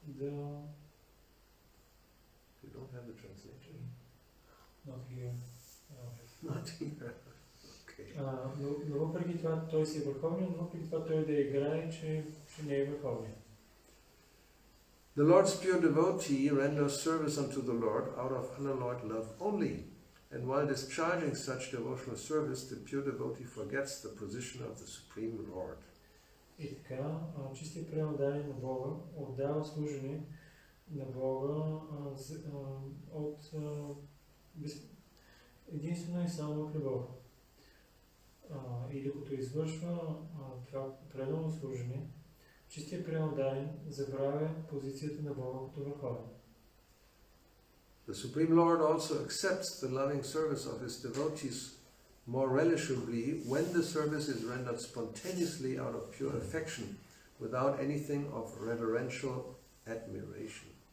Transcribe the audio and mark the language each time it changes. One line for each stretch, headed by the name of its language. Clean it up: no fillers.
English: You don't have the translation? Not here. Not here. Okay.
Bulgarian: Но въпреки това той си е върховен, но въпреки това той да играе, че не е върховен.
English: The Lord's pure devotee renders service unto the Lord out of unalloyed love only, and while discharging such devotional service, the pure devotee forgets the position of the Supreme Lord.
Bulgarian: И така, чистият предание на Бога отдава служене на Бога от единствено и само от любов. И докато извършва това предано служене, чистият преданен забравя позицията на Бога като върховен.
English: The Supreme Lord also accepts the loving service of his devotees more relishably when the service is rendered spontaneously out of pure affection, without anything of reverential admiration.